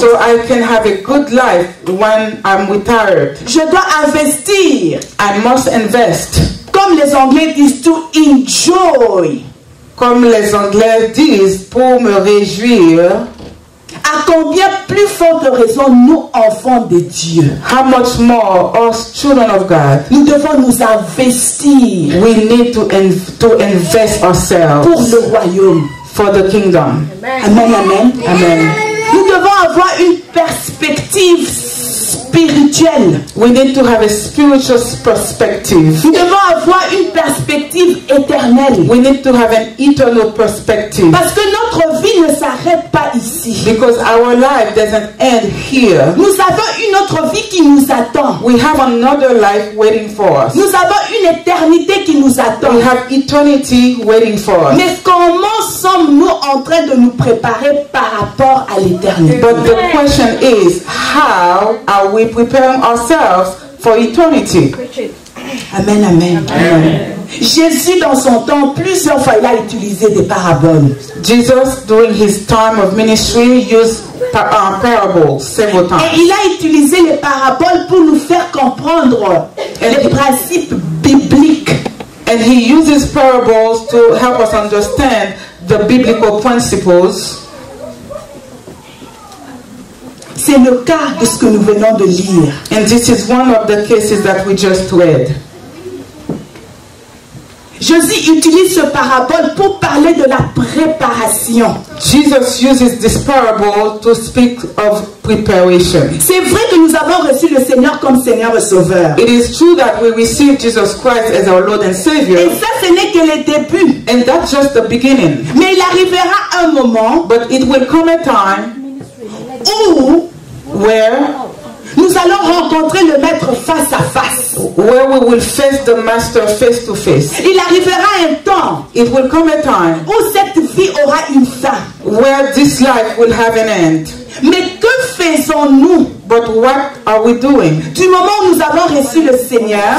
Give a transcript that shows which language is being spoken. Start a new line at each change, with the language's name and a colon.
English: so I can have a good life when I'm retired.
French: Je dois investir,
English: I must invest.
French: comme les Anglais disent,
English: to enjoy.
French: Comme les Anglais disent, pour me réjouir. À combien plus forte raison nous, enfants de Dieu,
English: How much more us, children of God,
French: nous devons nous investir
English: we need to invest
French: pour
English: ourselves
French: le royaume.
English: for the kingdom.
French: Amen, amen.
English: Amen.
French: Nous devons avoir une perspective spirituelle.
English: We need to have a spiritual perspective.
French: Nous devons avoir une perspective éternelle.
English: We need to have an eternal perspective.
French: Parce que notre vie ne s'arrête pas ici.
English: Because our life doesn't end here.
French: Nous avons une autre vie qui nous attend.
English: We have another life waiting for us.
French: Nous avons une éternité qui nous attend.
English: We have eternity waiting for us.
French: Mais comment sommes-nous en train de nous préparer par rapport à l'éternité?
English: But the question is, how are we preparing ourselves for eternity?
French: Amen, amen. Jésus, dans son temps, plusieurs fois, il a utilisé des paraboles.
English: Jesus, during his time of ministry, used parables several
French: Et
English: times.
French: il a utilisé les paraboles pour nous faire comprendre les principes bibliques.
English: And he uses parables to help us understand the biblical principles.
French: C'est le cas de ce que nous venons de lire.
English: And this is one of the cases that we just read.
French: Jésus utilise ce parabole pour parler de la préparation.
English: Jesus uses this parable to speak of preparation.
French: C'est vrai que nous avons reçu le Seigneur comme Seigneur et Sauveur.
English: It is true that we receive Jesus Christ as our Lord and
French: Et
English: Savior,
French: ça, ce n'est que le début.
English: and that's just the beginning.
French: Mais il arrivera un moment
English: But it will come a time
French: où
English: where
French: nous allons rencontrer le maître face à face.
English: where we will face the master face to face.
French: Il arrivera un temps
English: It will come a time
French: où cette vie aura une fin.
English: where this life will have an end.
French: Mais que faisons-nous
English: But what are we doing?
French: du moment où nous avons reçu le Seigneur